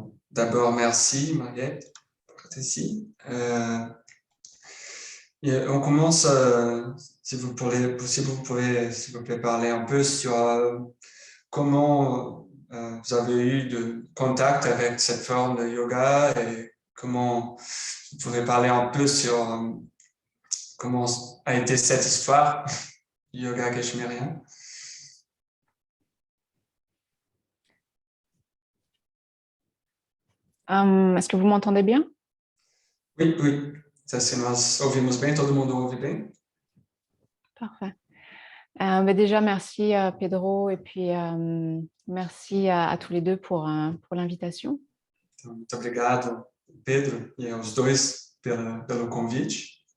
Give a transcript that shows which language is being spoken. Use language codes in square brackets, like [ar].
[fr] D'abord, merci Mariette pour être ici. On commence, si vous pouvez, s'il vous plaît, parler un peu sur comment vous avez eu de contact avec cette forme de yoga et comment vous pouvez parler un peu sur comment a été cette histoire du yoga cachemérien. Est-ce que vous m'entendez bien? Oui, oui. Ça, [pt] nós ouvimos bem, todo mundo ouve bem. [fr] Parfait. Déjà, merci Pedro et puis merci à tous les deux pour l'invitation. [pt] Então, muito obrigado, Pedro, e aos dois pelo convite.